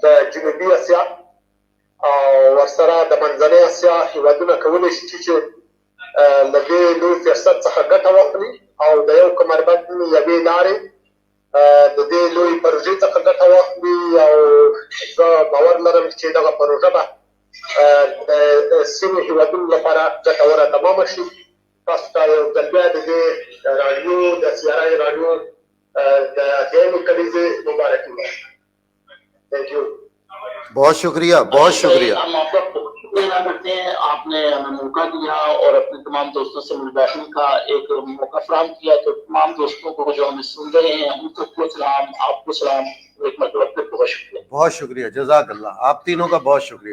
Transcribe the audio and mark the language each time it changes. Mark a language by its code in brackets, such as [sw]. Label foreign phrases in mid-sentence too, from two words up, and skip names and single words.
[ps] جنوبي اسیا او ورسره د منځنۍ اسیا هېوادونه کولی شي چې له دې لوی فرصت څخه ګټه واخلي او د یو کمربند یوې لارې د دې لوی پروژې څخه ګټه واخلي، او زه باور لرم چې دغه پروژه به د سیمې هېوادونو لپاره ګټوره تمامه شي۔ تاسو ته یو ځل بیا د دې راډیو د CRI راډیو د اتیایمې کلیزې مبارکي وایم۔ [en] Thank you. [ur] بہت شکریہ، بہت شکریہ۔ ہم آپ کا ادا کرتے ہیں، آپ نے ہمیں موقع دیا اور اپنے تمام دوستوں سے مل بیٹھنے کا ایک موقع فراہم کیا، تو تمام دوستوں کو جو ہمیں سن رہے ہیں ان کو سلام، آپ کو سلام، ایک مرتبہ پھر بہت شکریہ. بہت شکریہ، [ar] جزاک اللہ، [ur] آپ تینوں کا بہت شکریہ.